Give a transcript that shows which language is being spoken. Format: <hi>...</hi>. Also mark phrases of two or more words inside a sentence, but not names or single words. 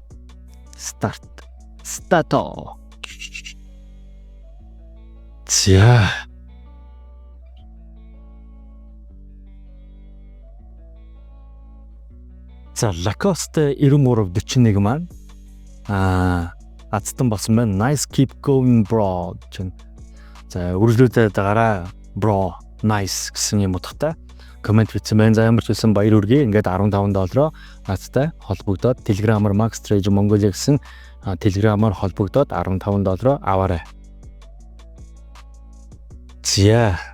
<en>Start. За.</en> <mn>За Lacoste 9341 маань азтан болсон байна.</mn> <en>Nice keep going bro.</en> <mn>За үргэлжлүүлээд гараа bro. Nice гэсэн юм утгатай комент бичсэн байна. За ямар ч байсан баяр хүргэе. Ингээд $15 надтай холбогдоод Telegram-аар</mn> <en>Max Trade Mongolia</en> <mn>гэсэн Telegram-аар холбогдоод $15 аваарай. За.</mn>